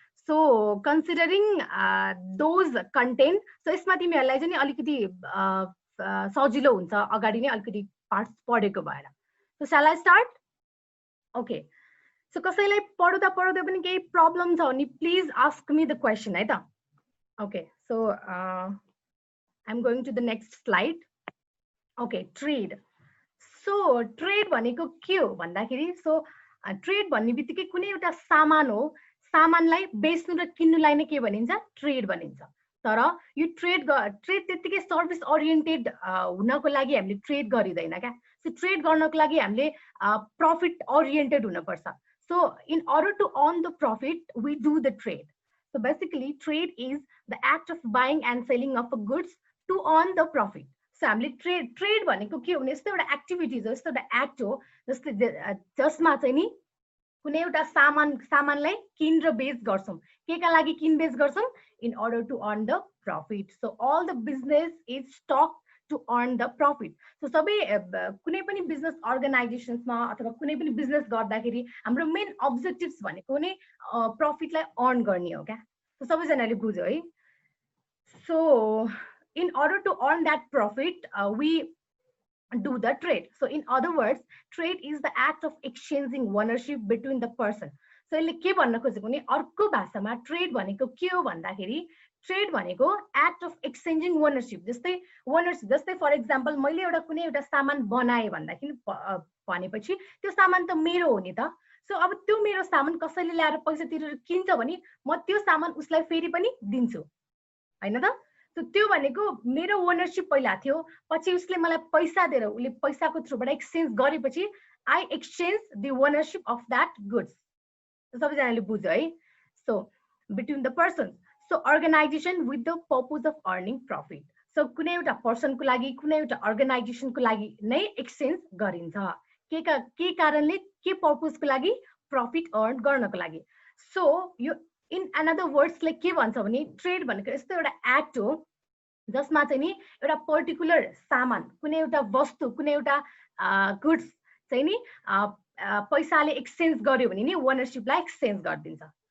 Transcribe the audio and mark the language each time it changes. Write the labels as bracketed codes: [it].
[en] so considering those content, [ne] so यसमा तिमीहरुलाई चाहिँ अलिकति सजिलो हुन्छ अगाडि नै अलिकति पार्ट्स पढेको भएर. [en] So shall I start? Okay. [ne] So कसैलाई पढ्दा पनि केही प्रब्लम छ भने [en] please ask me the question [ne] है त. Okay. [en] So I am going to the next slide. Okay, trade. [ne] So trade भनेको के हो भन्दाखेरि, सो ट्रेड भन्ने बित्तिकै कुनै एउटा सामान हो, सामानलाई बेच्नु र किन्नुलाई नै के भनिन्छ, ट्रेड भनिन्छ. तर यो ट्रेड त्यतिकै सर्भिस ओरिएन्टेड हुनको लागि हामीले ट्रेड गरिदैन क्या. सो ट्रेड गर्नको लागि हामीले प्रॉफिट ओरिएन्टेड हुनुपर्छ. [en] So in order to earn the profit, we do the trade. So basically trade is the act of buying and selling of goods to earn the profit. [ne] So हामीले trade भनेको के हो भने यस्तो एउटा activities हो, यस्तो एउटा एक्ट हो जसमा चाहिँ नि कुनै एउटा सामानलाई किन र बेच गर्छौं. केका लागि किन बेच गर्छौं? [en] in order to earn the profit. So all the business is stock to earn the profit. [ne] So सबै कुनै पनि बिजनेस अर्गनाइजेसन्समा अथवा कुनै पनि बिजनेस गर्दाखेरि हाम्रो मेन अब्जेक्टिभ्स भनेको नै प्रॉफिटलाई अर्न गर्ने हो क्या. सो सबैजनाले बुझ्यो है? [en] So in order to earn that profit, we do the trade. So in other words, trade is the act of exchanging ownership between the person. [ne] So यसले के भन्न खोजेको नि, अर्को भाषामा ट्रेड भनेको के हो भन्दाखेरि ट्रेड भनेको [en] Act of exchanging ownership. [ne] जस्तै फर एक्जाम्पल मैले एउटा कुनै एउटा सामान बनाए भन्दाखेरि भनेपछि त्यो सामान त मेरो हो नि त. सो अब त्यो मेरो सामान कसैले ल्याएर पैसा तिरेर किन्छ भने म त्यो सामान उसलाई फेरि पनि दिन्छु हैन त. सो त्यो भनेको मेरो ओनरशिप पहिला थियो, पछि उसले मलाई पैसा दिएर उसले पैसाको थ्रुबाट एक्सचेन्ज गरेपछि [en] I exchange the ownership of that goods. [ne] सबैजनाले बुझ्यो है? [en] So between the persons. So organization with the purpose of earning profit. [ne] So कुनै एउटा पर्सनको लागि कुनै एउटा अर्गनाइजेसनको लागि नै एक्सचेन्ज गरिन्छ. के कारणले, के पर्पसको लागि? प्रॉफिट अर्न गर्नको लागि. सो यो [en] in another words [ne] ले के भन्छ भने ट्रेड भनेको यस्तो एउटा एक्ट हो जसमा चाहिँ नि एउटा पर्टिकुलर सामान, कुनै एउटा वस्तु, कुनै एउटा गुड्स चाहिँ नि पैसाले एक्सचेन्ज गर्यो भने नि ओनरशिपलाई एक्सचेन्ज गरिदिन्छ.